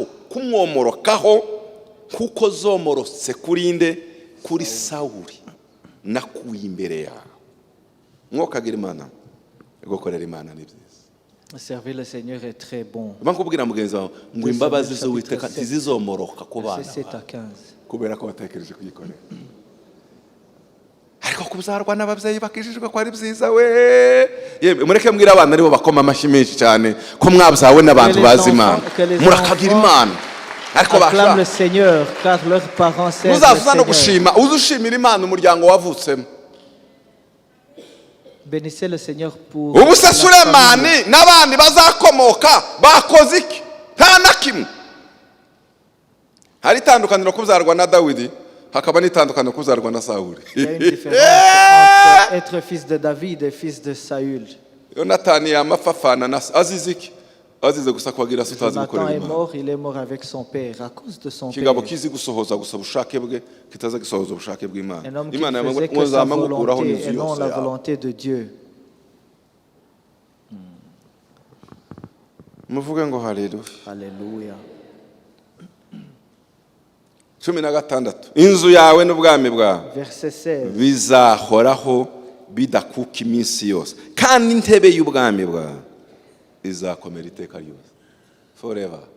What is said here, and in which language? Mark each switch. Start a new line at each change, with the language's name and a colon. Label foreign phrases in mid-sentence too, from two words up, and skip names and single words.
Kinyarwanda: kumwomorokaho kuko zomorotse kuri nde, kuri Sawuli. nakuye imbere yawe mwokagira imana gukorera imana ni byiza.
French: Servir le Seigneur est très bon.
Kinyarwanda: bakubwira mugenzi wawe ngo imbabazi z'Uwiteka ntizizomoroka ku bana
French: Verset 7 à 15.
Kinyarwanda: kubera ko batekereje kuyikorera. Ariko kubyarwa n'ababyeyi bakijijwe ko ari byiza we. Yewe mureke mbwira abana aribo bakoma amashyi menshi cyane ko mwabyawe n'abantu bazi Imana murakagira Imana. Ariko
French: Acclame le Seigneur car leurs parents servent le
Kinyarwanda: uzaza no
French: Seigneur.
Kinyarwanda: gushima uzushimira Imana umuryango wavutsemo.
French: Bénissez le Seigneur pour
Kinyarwanda: Ubu se
French: la famille.
Kinyarwanda: Sulemani n'abandi bazakomoka bakoze iki? Nta na kimwe. Hari itandukaniro kubyarwa na Dawidi hakaba n'itandukaniro kubyarwa na Sawuli.
French: Il y a une différence entre être fils de David et fils de Saül.
Kinyarwanda: Yonatani yamafafana na azize iki? Azize gusa kwagira sutazi
French: Jonathan
Kinyarwanda: gukorera
French: est
Kinyarwanda: Imana.
French: mort, il est mort avec son père à cause de son
Kinyarwanda: Kigabo
French: père.
Kinyarwanda: kizi gusohoza gusa bushake bwe kitaza gisohoza ubushake bw'Imana.
French: Un homme qui
Kinyarwanda: Imana
French: ne faisait que sa
Kinyarwanda: yamuzama gukuraho
French: volonté
Kinyarwanda: n'inzu
French: et non
Kinyarwanda: yose
French: la
Kinyarwanda: yawe.
French: volonté de Dieu.
Kinyarwanda: Muvuge ngo haleluya.
French: Alléluia.
Kinyarwanda: 16 inzu yawe n'ubwami bwawe
French: Verset 16.
Kinyarwanda: bizahoraho bidakuka iminsi yose kandi intebe y'ubwami bwawe izakomera iteka ryose forever.